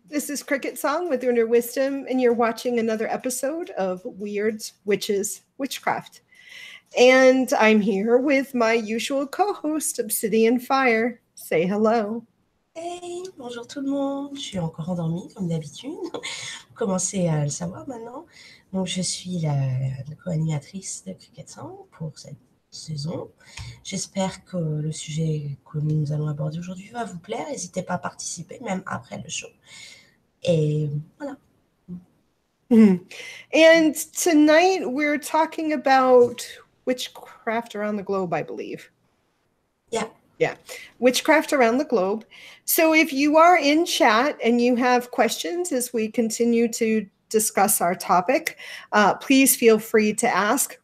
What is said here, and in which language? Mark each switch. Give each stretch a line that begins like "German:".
English: This is CricketSong with Inner Wisdom, and you're watching another episode of Wyrds, Witches, Witchcraft. And I'm here with my usual co-host, Obsidian Fire. Say hello.
French: Hey, bonjour tout le monde. Je suis encore endormie comme d'habitude. Vous commencez à le savoir maintenant. Donc, je suis la co-animatrice de CricketSong pour cette saison. J'espère que le sujet que nous allons aborder aujourd'hui va vous plaire. N'hésitez pas à participer, même après le show. Et voilà.
English: And tonight we're talking about witchcraft around the globe, I believe. Yeah. Witchcraft around the globe. So if you are in chat and you have questions as we continue to discuss our topic, please feel free to ask.